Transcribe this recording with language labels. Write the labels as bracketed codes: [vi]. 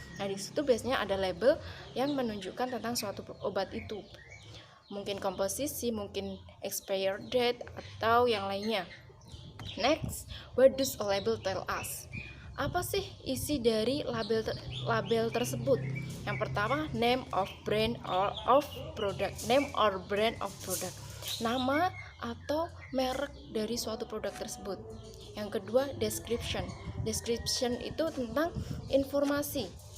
[id] Nah, di situ biasanya ada label yang menunjukkan tentang suatu obat itu. Mungkin komposisi, mungkin expired date atau yang lainnya. [en] Next, what does a label tell us? [id] Apa sih isi dari label tersebut? Yang pertama, [en] name of brand or of product. Name or brand of product. [id] Nama atau merek dari suatu produk tersebut. Yang kedua, description. Description itu tentang informasi.